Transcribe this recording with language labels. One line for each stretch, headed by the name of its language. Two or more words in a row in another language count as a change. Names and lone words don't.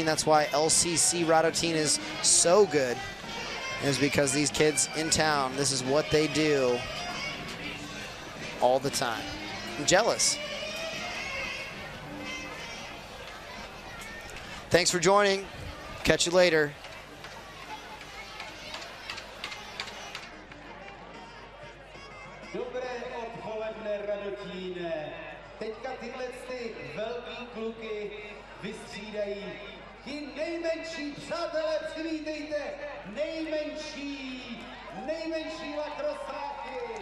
English: That's why LCC Radotín is so good, is because these kids in town, this is what they do all the time. I'm jealous. Thanks for joining. Catch you later.
Czech: Dobré odpoledne, Radotíne. Teďka tyhle velký kluky vystřídají. Ti nejmenší, přátelé, přivítejte nejmenší lakrosáky.